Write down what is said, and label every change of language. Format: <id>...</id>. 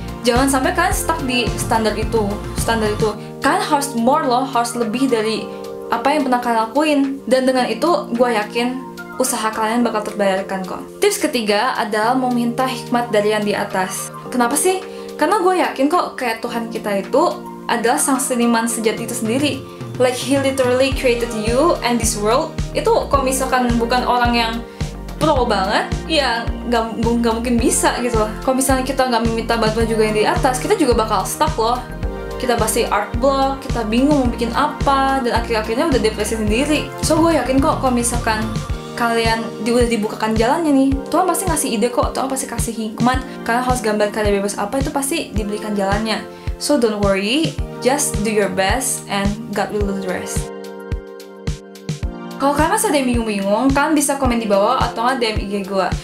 <id>Jangan sampai kalian stuck di standar itu. Kalian harus more loh, harus lebih dari apa yang pernah kalian lakuin. Dan dengan itu, gue yakin usaha kalian bakal terbayarkan kok. Tips ketiga adalah meminta hikmat dari yang di atas. Kenapa sih? Karena gue yakin kok kayak Tuhan kita itu adalah sang seniman sejati itu sendiri.</id> <en>Like he literally created you and this world.</en> <id>Itu kalau misalkan bukan orang yang pro banget, ya nggak mungkin bisa gitu loh. Kalau misalnya kita nggak meminta bantuan juga yang di atas, kita juga bakal stuck loh. Kita pasti art block, kita bingung mau bikin apa, dan akhir-akhirnya udah depresi sendiri. So gue yakin kok kalau misalkan kalian udah dibukakan jalannya nih, Tuhan pasti ngasih ide kok, Tuhan pasti kasih hikmat. Kalian harus gambar karya bebas apa, itu pasti diberikan jalannya.</id> <en>So don't worry, just do your best and God will do the rest.</en> <id>Kalau kalian masih ada yang bingung-bingung, kalian bisa komen di bawah atau nggak DM IG gue.</id>